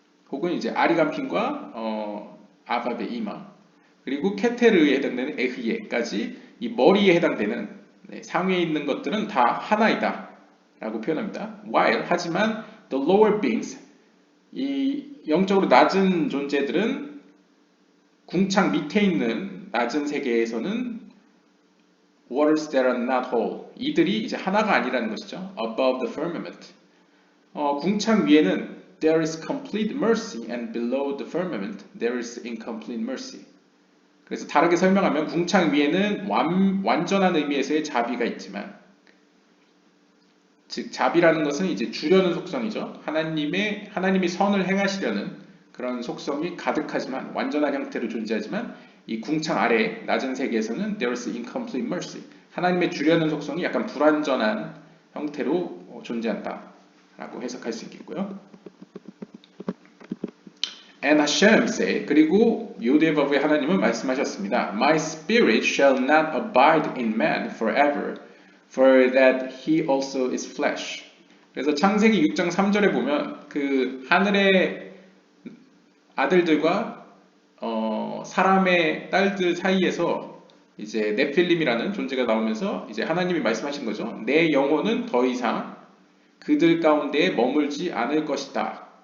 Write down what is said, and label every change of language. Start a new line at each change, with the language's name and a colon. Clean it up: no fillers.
Korean: 혹은 이제 아리간핀과 아밥의 이마, 그리고 케테르에 해당되는 에흐예까지 이 머리에 해당되는 상위에 있는 것들은 다 하나이다 라고 표현합니다. While 하지만
English: the lower beings,
Korean: 이 영적으로 낮은 존재들은 궁창 밑에 있는 낮은 세계에서는
English: waters that are not whole,
Korean: 이들이 이제 하나가 아니라는 것이죠.
English: Above the firmament,
Korean: 궁창 위에는
English: there is complete mercy and below the firmament there is incomplete mercy.
Korean: 그래서 다르게 설명하면 궁창 위에는 완전한 의미에서의 자비가 있지만, 즉 자비라는 것은 이제 주려는 속성이죠. 하나님이 선을 행하시려는 그런 속성이 가득하지만 완전한 형태로 존재하지만, 이 궁창 아래 낮은 세계에서는
English: there is incomplete mercy,
Korean: 하나님의 주려는 속성이 약간 불완전한 형태로 존재한다 라고 해석할 수 있겠고요.
English: And Hashem said,
Korean: 그리고 요드바브의 하나님은 말씀하셨습니다.
English: My spirit shall not abide in man forever, for that he also is flesh.
Korean: 그래서 창세기 6장 3절에 보면 그 하늘의 아들들과 사람의 딸들 사이에서 이제 네필림이라는 존재가 나오면서 이제 하나님이 말씀하신 거죠. 내 영혼은 더 이상 그들 가운데에 머물지 않을 것이다.